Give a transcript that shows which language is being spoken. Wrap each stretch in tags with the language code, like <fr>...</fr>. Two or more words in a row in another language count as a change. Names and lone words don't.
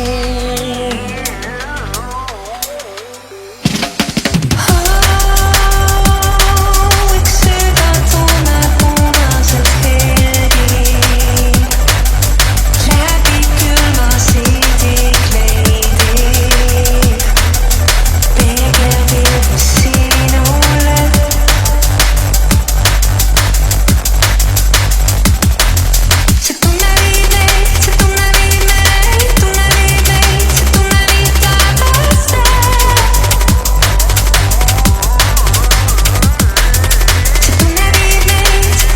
<et>Üks süda tunneb punaselt helgi läbi külma siidikleidi. Peegeldib sinule.</et> <pt>Se tu me vives, se tu me vives, tu me vives, se tu me vives, se tu me vives, se</pt>